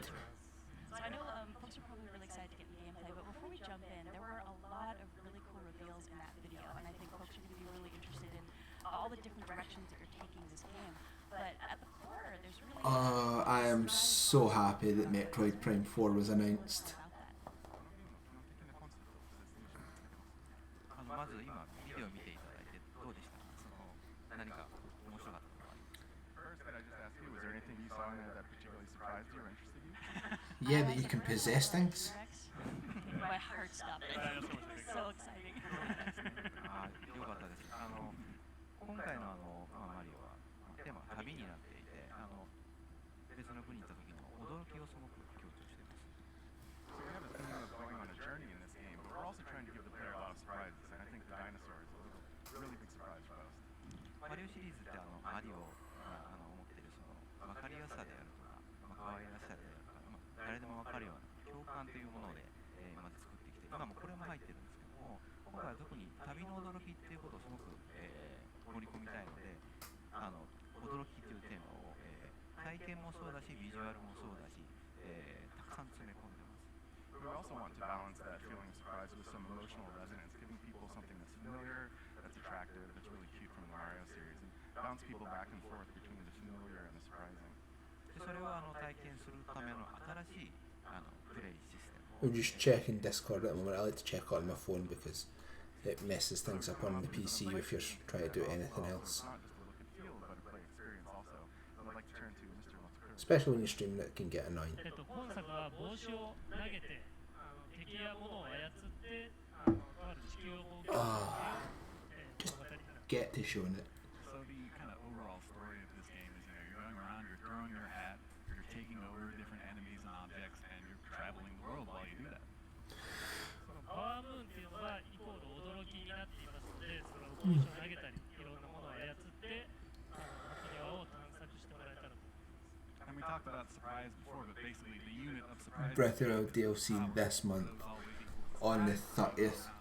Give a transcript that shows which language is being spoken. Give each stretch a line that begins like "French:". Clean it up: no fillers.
English: So I know folks are probably really excited to get into gameplay, but before we jump in, there were a lot of really cool reveals in that video, and I think folks are going to be really interested in all the different directions that you're taking this game. But at the core, there's really... I am so happy that Metroid Prime 4 was announced.
Japanese: まず今ビデオ見ていただいてどうでしたか？その何か面白かったことはありますか？
English: First, could I just ask you, was there anything you saw in there that particularly surprised you or interested you? Yeah, that you can possess things. My heart stopped. So exciting.
Japanese: ああ、よかったです。今回のマリオはテーマは旅になっていて、別の国に行った時の驚きをすごく強調しています。
English: So we have a theme of going on a journey in this game, but we're also trying to give the player a lot of surprises, and I think the dinosaur is a really big surprise for us.
Japanese: マリオシリーズってマリオが持っているその分かりやすさであるとか、可愛らしさであるとか、誰でも分かるような共感というもので、まず作ってきて、今もこれも入ってるんですけども、今回は特に旅の驚きっていうことをすごく、盛り込みたいので、驚きというテーマを、体験もそうだし、ビジュアルもそうだし、たくさん詰め込んでます。
English: We also want to balance that feeling of surprise with some emotional resonance, giving people something that's familiar, that's attractive, that's really cute from the Mario series, and bounce people back and forth between the familiar and the surprising.
Japanese: でそれを体験するための新しいプレイシステム。
English: I'm just checking Discord at the moment. I like to check it on my phone because it messes things up on the PC if you're trying to do anything else. Especially when you're streaming, it can get annoying.
Japanese: 今作は帽子を投げて敵や物を操ってとある地球を冒険する
English: Get to showing it. So the kind of overall story of this game is, you're going around, you're throwing your hat, you're taking over different enemies and objects, and you're traveling the world while you do that.
Japanese: そのパワームーンっていうのがイコール驚きになっていますので、その帽子を投げたりいろんなものを操って箱庭を探索してもらえたらと思います。
English: And we talked about surprise before, but basically the unit of surprise. Breath of the Wild DLC this month on the 30th.